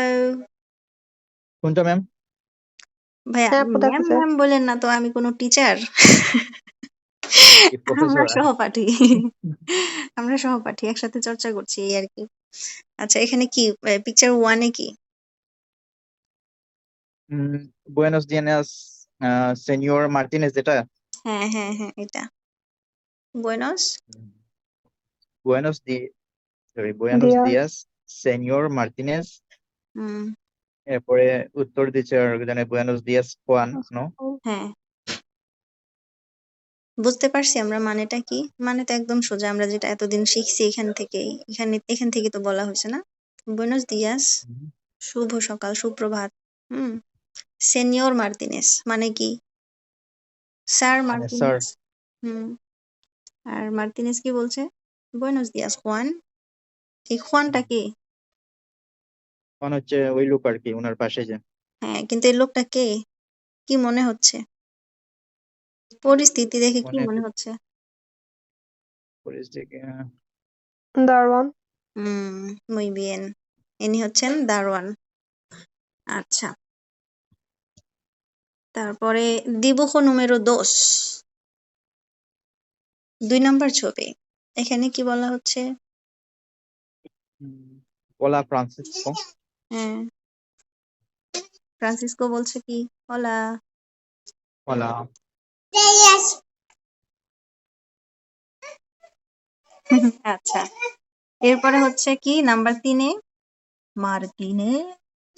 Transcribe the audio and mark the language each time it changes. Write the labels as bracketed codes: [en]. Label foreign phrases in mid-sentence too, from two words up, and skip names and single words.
[bn] কোনটা ম্যাম? ভাইয়া, হ্যাঁ আপু দেখা ম্যাম যায়। ম্যাম বলেন না তো, আমি কোনো টিচার? কি আমরা প্রফেসর? সহপাঠী, আমরা সহপাঠী, একসাথে চর্চা করছি এই আর কি। আচ্ছা, এখানে কি পিকচার 1-এ কি? [es] buenos días, señor Martínez, [bn] যেটা? হ্যাঁ হ্যাঁ হ্যাঁ, এটা বুয়েনোস। [es] buenos di- buenos Días. días, señor Martínez. [bn] হুম, এরপরে উত্তর দিচ্ছে আর জানে [es] buenos días, Juan, ¿no? [bn] হ্যাঁ, বুঝতে পারছি আমরা মানেটা কি। মানে তো একদম সোজা, আমরা যেটা এতদিন শিখছি এখান থেকে তো বলা হয়েছে না। [es] buenos días, [bn] শুভ সকাল, সুপ্রভাত। হুম। সেনিয়র মার্তিনেস মানে কি? স্যার মানে স্যার। মার্তিনেস। হুম। আর মার্তিনেস কি বলছে? [es] buenos días Juan. [bn] এই খুয়ানটা কে? মানে হচ্ছে ওই লোক আর কি, ওনার পাশে যে। হ্যাঁ, কিন্তু এই লোকটা কে? কি মনে হচ্ছে? পরিস্থিতি দেখে কি মানে মনে হচ্ছে? পরিস্থিতি, দারোয়ান। [es] muy bien, [bn] ইনি হচ্ছেন দারোয়ান। আচ্ছা, তারপরে [es] dibujo número [bn] 2, 2 নাম্বার ছবি। এখানে কি বলা হচ্ছে? [es] hola Francisco. [bn] হ্যাঁ, ফ্রান্সিসকো বলছে কি হলা। [es] Hola. [bn] আচ্ছা, এরপরে হচ্ছে কি নাম্বার 3-এ মার্তিনেজ।